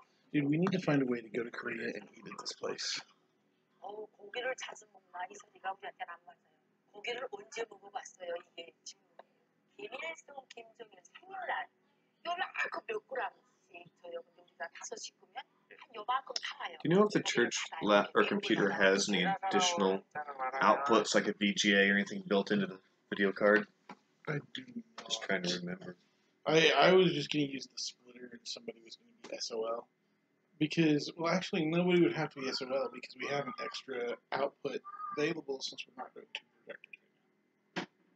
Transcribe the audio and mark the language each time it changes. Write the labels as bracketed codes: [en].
[en] Dude, we need to find a way to go to Korea and eat at this place. [ko] 고기를 자주 먹나? 이선이가 우리한테는 안 맞아요. 고기를 언제 먹어봤어요? 이게 질문이에요. 김일성, 김정일 생일날 요만큼 몇 g씩 줘요. 근데 우리가 5 식구면 한 요만큼 담아요. [en] Do you know if the church or computer has any additional outputs like a VGA or anything built into the video card? I do not. Just trying to remember. I was just going to use the splitter and somebody was going to be SOL. Because, well, actually, nobody would have to be SOL because we have an extra output available since we're not doing 2 projectors right now.